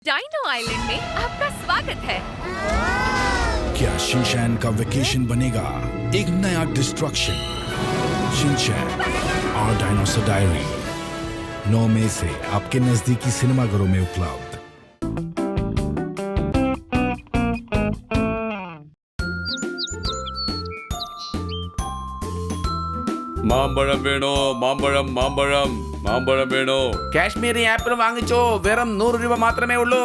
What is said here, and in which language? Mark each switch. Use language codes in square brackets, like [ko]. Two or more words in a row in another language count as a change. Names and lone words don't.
[hi] डाइनो आइलैंड में आपका स्वागत है। क्या शिनचैन का वेकेशन बनेगा एक नया डिस्ट्रक्शन? शिनचैन और डायनासोर डायरी 9 मई से आपके नजदीकी सिनेमाघरों में उपलब्ध। [ml] മാമ്പഴം വേണോ? മാമ്പഴം മാമ്പഴം മാമ്പഴം വേണോ? കാശ്മീരി ആപ്പിൾ വാങ്ങിച്ചോ, വെറും 100 രൂപ മാത്രമേ ഉള്ളൂ.